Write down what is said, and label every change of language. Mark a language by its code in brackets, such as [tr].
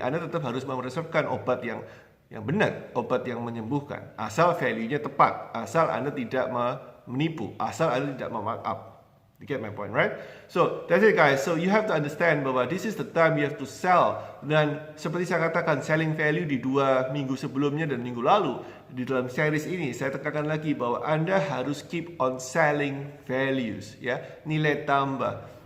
[id] Anda tetap harus meresepkan obat yang benar, obat yang menyembuhkan. Asal value-nya tepat, asal Anda tidak menipu, asal Anda tidak memarkup. [en] You get my point, right? So that's it guys. So you have to understand bahwa this is the time you have to sell. [id] Dan seperti saya katakan, selling value di 2 minggu sebelumnya dan minggu lalu, di dalam series ini saya tekankan lagi bahwa Anda harus [en] keep on selling values, [id] ya, nilai tambah.